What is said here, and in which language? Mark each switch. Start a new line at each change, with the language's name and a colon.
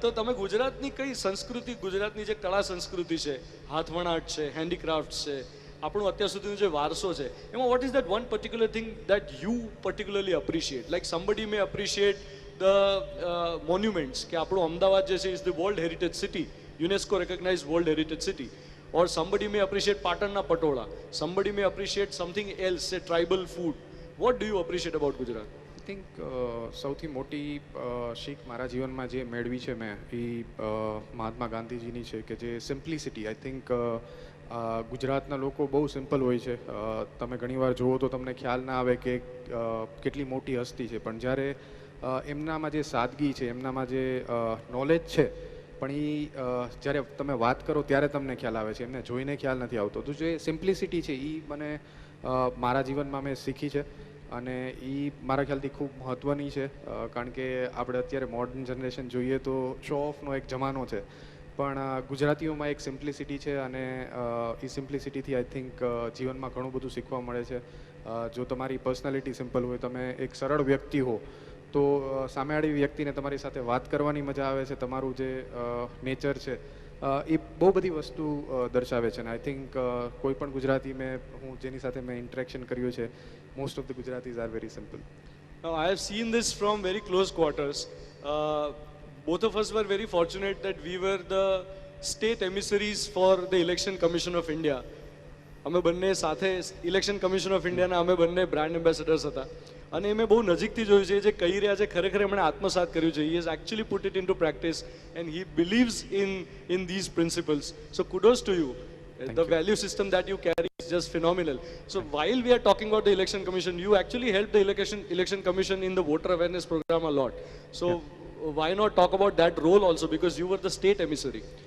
Gujarati: તો તમે ગુજરાતની કઈ સંસ્કૃતિ, ગુજરાતની જે કળા સંસ્કૃતિ છે, હાથવણાટ છે, હેન્ડીક્રાફ્ટ છે, આપણું અત્યાર સુધીનો જે વારસો છે, એમાં
English: What is that one particular thing that you particularly appreciate? Like somebody may appreciate the monuments,
Gujarati: કે આપણું અમદાવાદ જે છે
English: Is the world heritage city, UNESCO recognise world heritage city. Or somebody may appreciate Patanna Patola. Somebody may appreciate something else, say tribal food. What do you appreciate about Gujarat?
Gujarati: I think સૌથી મોટી શીખ મારા જીવનમાં જે મેળવી છે મેં એ મહાત્મા ગાંધીજીની છે, કે જે સિમ્પ્લિસિટી. આઈ થિંક ગુજરાતના લોકો બહુ સિમ્પલ હોય છે. તમે ઘણીવાર જુઓ તો તમને ખ્યાલ ના આવે કે કેટલી મોટી હસ્તી છે, પણ જ્યારે એમનામાં જે સાદગી છે, એમનામાં જે નોલેજ છે, પણ એ જ્યારે તમે વાત કરો ત્યારે તમને ખ્યાલ આવે છે, એમને જોઈને ખ્યાલ નથી આવતો. તો જે સિમ્પ્લિસિટી છે એ મને મારા જીવનમાં મેં શીખી છે અને એ મારા ખ્યાલથી ખૂબ મહત્ત્વની છે, કારણ કે આપણે અત્યારે મોડર્ન જનરેશન જોઈએ તો શો ઓફનો એક જમાનો છે, પણ ગુજરાતીઓમાં એક સિમ્પ્લિસિટી છે અને એ સિમ્પ્લિસિટીથી આઈ થિંક જીવનમાં ઘણું બધું શીખવા મળે છે. જો તમારી પર્સનાલિટી સિમ્પલ હોય, તમે એક સરળ વ્યક્તિ હો, તો સામેવાળી વ્યક્તિને તમારી સાથે વાત કરવાની મજા આવે છે. તમારું જે નેચર છે એ બહુ બધી વસ્તુ દર્શાવે છે. અને આઈ થિંક કોઈ પણ ગુજરાતી હું જેની સાથે મેં ઇન્ટરેક્શન કર્યું છે,
English: Most of the Gujaratis are very simple. Now, I have seen this from very close quarters. Both of us were very fortunate that we were the state emissaries for the Election Commission of India.
Gujarati: અમે બંને સાથે election commission of ઇન્ડિયાના અમે બંને brand ambassadors હતા અને મેં બહુ નજીકથી જોયું છે જે કહી રહ્યા છે ખરેખર એમણે આત્મસાત કર્યું છે.
English: He has actually put it into practice and he believes in these principles. So kudos to you. The value system that you carry is just phenomenal. So while we are talking about the election commission, you actually helped the election commission in the voter awareness program a lot. So why not talk about that role also, because you were the state emissary?